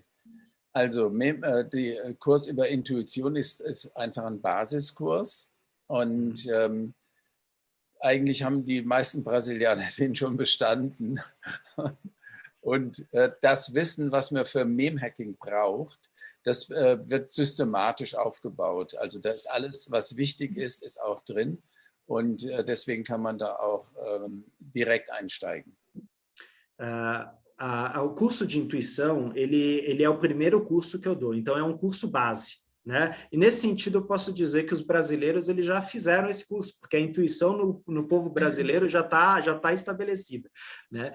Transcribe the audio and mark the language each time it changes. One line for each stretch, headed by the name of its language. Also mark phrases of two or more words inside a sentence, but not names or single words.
German: Also der Kurs über Intuition ist einfach ein Basiskurs und eigentlich haben die meisten Brasilianer den schon bestanden. Und das Wissen, was man für Mem-Hacking braucht, das wird systematisch aufgebaut. Also das alles, was wichtig ist auch drin und deswegen kann man da auch direkt einsteigen.
Portuguese: O curso de intuição, ele é o primeiro curso que eu dou, então é um curso base, né? E nesse sentido eu posso dizer que os brasileiros eles já fizeram esse curso, porque a intuição no povo brasileiro já tá estabelecida, né?